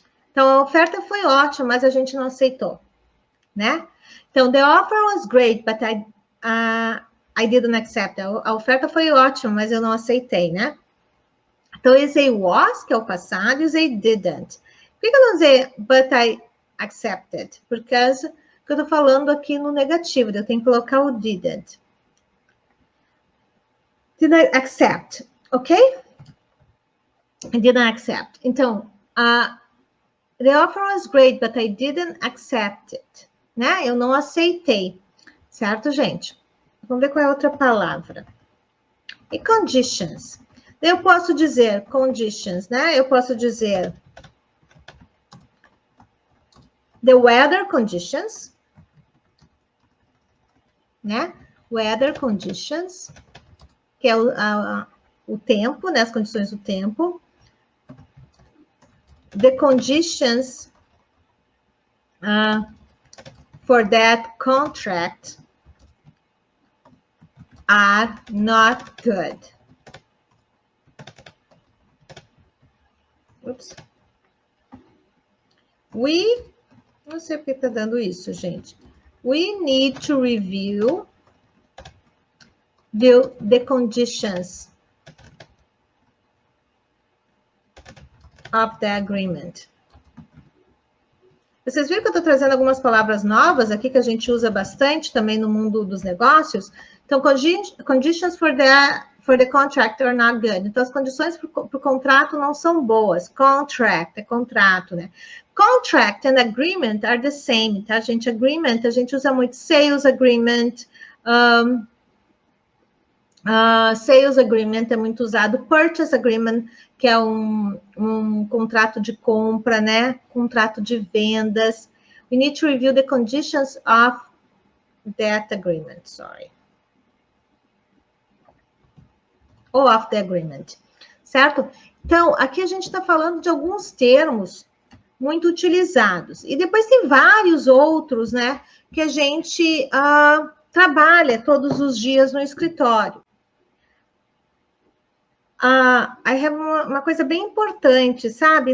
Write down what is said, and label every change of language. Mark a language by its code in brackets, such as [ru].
[pt] Então, a oferta foi ótima, mas a gente não aceitou, né? [en] Então, the offer was great, but I didn't accept. [pt] A oferta foi ótima, mas eu não aceitei, né? Então, eu usei was, que é o passado, e usei didn't. Por que eu não usei [en] but I accepted? [pt] Porque eu tô falando aqui no negativo, eu tenho que colocar o didn't. [en] Didn't accept, ok? I didn't accept. Então, the offer was great, but I didn't accept it. [pt] Né? Eu não aceitei. Certo, gente? Vamos ver qual é a outra palavra. E conditions. Eu posso dizer conditions, né? Eu posso dizer [en] the weather conditions, [pt] né? Weather conditions, que é o tempo, né? As condições do tempo. [en] The conditions for that contract are not good. Oops. [pt] Não sei porque tá dando isso, gente. [en] We need to review the conditions of the agreement. [pt] Vocês viram que eu estou trazendo algumas palavras novas aqui que a gente usa bastante também no mundo dos negócios? [en] Então, conditions for the contract are not good. [pt] Então, as condições para o contrato não são boas. Contract é contrato, né? [en] Contract and agreement are the same, tá, gente? [pt] Agreement, a gente usa muito sales agreement, sales agreement é muito usado, purchase agreement, que é um contrato de compra, né? Contrato de vendas. [en] We need to review the conditions of that agreement, sorry. Ou of the agreement, certo? [pt] Então, aqui a gente está falando de alguns termos muito utilizados. E depois tem vários outros, né? Que a gente trabalha todos os dias no escritório. [en] I have [pt] uma coisa bem importante, sabe?